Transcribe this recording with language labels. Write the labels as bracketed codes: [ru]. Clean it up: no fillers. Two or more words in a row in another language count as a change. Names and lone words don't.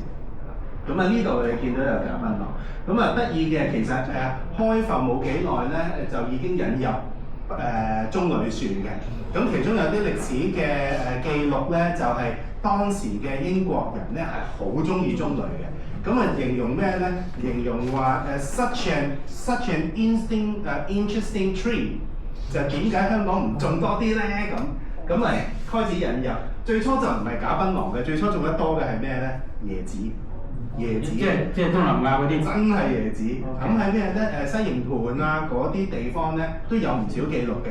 [yue] 咁啊呢度你見到有賈賓廊，咁啊得意嘅其實開埠冇幾耐咧，就已經引入棕櫚樹嘅。咁其中有啲歷史嘅記錄咧，就係當時嘅英國人咧係好中意棕櫚嘅。咁啊形容咩咧？形容話 [en] such an interesting tree， [yue] 就點解香港唔種多啲咧？咁咪開始引入。最初就唔係賈賓廊嘅，最初種得多嘅係咩咧？椰子。即係東南亞嗰啲，真係椰子。咁喺咩咧？西營盤啊嗰啲地方咧都有唔少記錄嘅。